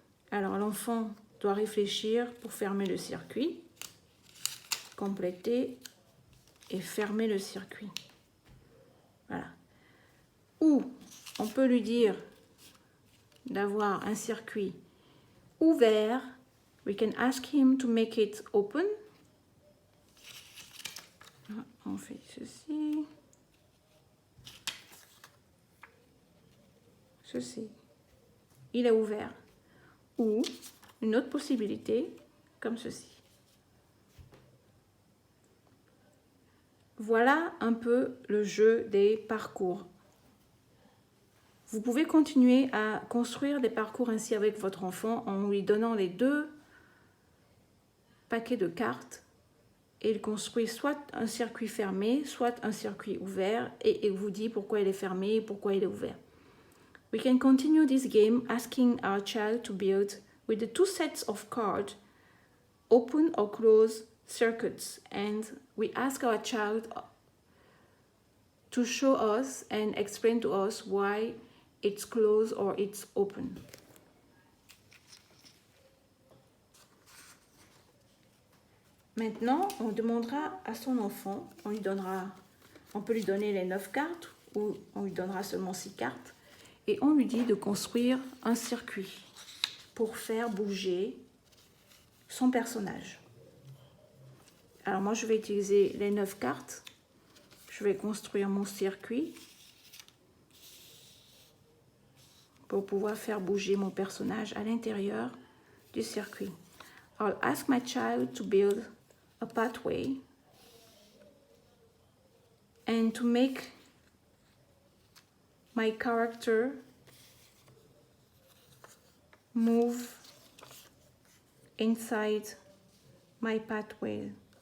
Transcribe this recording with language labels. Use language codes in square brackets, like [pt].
[fr] Alors l'enfant doit réfléchir pour fermer le circuit, compléter et fermer le circuit. Voilà. Ou on peut lui dire d'avoir un circuit ouvert. [en] We can ask him to make it open. [fr] On fait ceci. Ceci. Il est ouvert. Ou une autre possibilité, comme ceci. Voilà un peu le jeu des parcours. Vous pouvez continuer à construire des parcours ainsi avec votre enfant en lui donnant les 2 paquets de cartes et il construit soit un circuit fermé, soit un circuit ouvert et il vous dit pourquoi il est fermé et pourquoi il est ouvert. [en] We can continue this game asking our child to build with the 2 sets of cards open or close circuits, and we ask our child to show us and explain to us why it's closed or it's open. [fr] Maintenant, on demandera à son enfant, on peut lui donner les 9 cartes ou on lui donnera seulement 6 cartes et on lui dit de construire un circuit pour faire bouger son personnage. Alors moi, je vais utiliser les 9 cartes. Je vais construire mon circuit pour pouvoir faire bouger mon personnage à l'intérieur du circuit. [en] I'll ask my child to build a pathway and to make my character move inside my pathway.